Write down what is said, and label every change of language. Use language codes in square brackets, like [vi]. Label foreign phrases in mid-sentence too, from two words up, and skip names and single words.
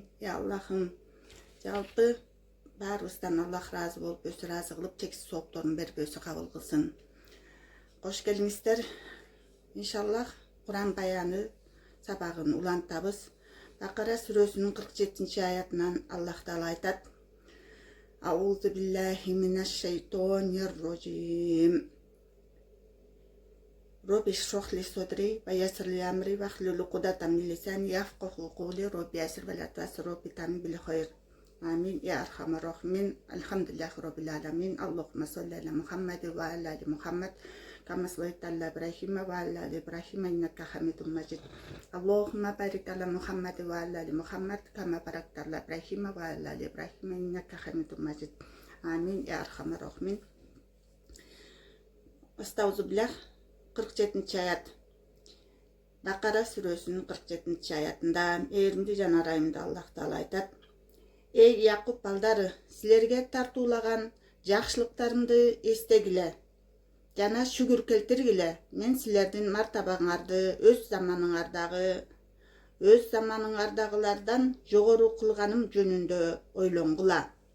[ky] Я Аллахым, жалпы баарыбыздан Аллах разы болуп, өзү разы кылып, чексиз соопторун берип, өзү кабыл кылсын. Кош келиңиздер. Иншаллах Куран баяны сабагын улантабыз. Бакара сүрөсүнүн 47-аятынан Аллах Таала айтат: [ar] أعوذ بالله من الشيطان الرجيم. رب اشرح لي صدري ويسر لي أمري واحلل عقدة من لساني يفقهوا قولي رب يسر ولا تعسر رب تمم بالخير. آمين يا أرحم الراحمين. الحمد لله رب العالمين اللهم صل على محمد وعلى آل محمد كما صليت على إبراهيم وعلى آل إبراهيم إنك حميد مجيد. اللهم بارك على محمد وعلى آل محمد كما باركت على إبراهيم وعلى آل إبراهيم إنك حميد مجيد. آمين يا أرحم الراحمين أعوذ بالله. [ky] 47-аят. Бакара сүрөсүнүн 47-аятында мээримдүү жана ырайымдуу Аллах Таала айтат: Эй Якуб балдары, силерге тартуулаган жакшылыктарымды эстегиле жана шүгүр келтиргиле. Мен силердин мартабаңарды өз заманыңардагылардан жогору кылганым жөнүндө ойлонгула.